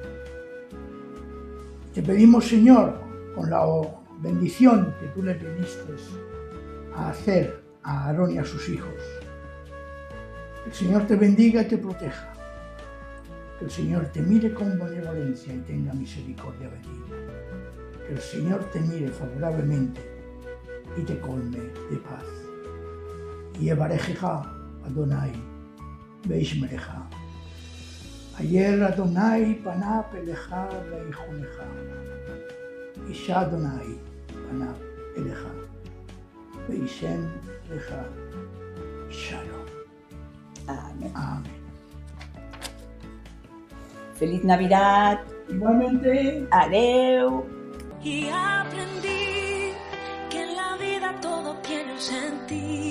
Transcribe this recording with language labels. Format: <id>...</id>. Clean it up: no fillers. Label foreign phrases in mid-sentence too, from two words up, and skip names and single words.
<es>Te pedimos, Señor, con la bendición que tú le pediste a hacer a Aarón y a sus hijos, que el Señor te bendiga y te proteja, que el Señor te mire con benevolencia y tenga misericordia de ti. que el Señor te mire favorablemente y te colme de paz.</es> <he>יברכך אדני וישמרך. יאר אדני פניו אליך ויחנך. ישא אדני פניו אליך וישם לך. Shalom.</he> <es>Amén. Amén. Feliz Navidad. Igualmente. Adeu. Y aprendí que en la vida todo tiene un sentido.</es>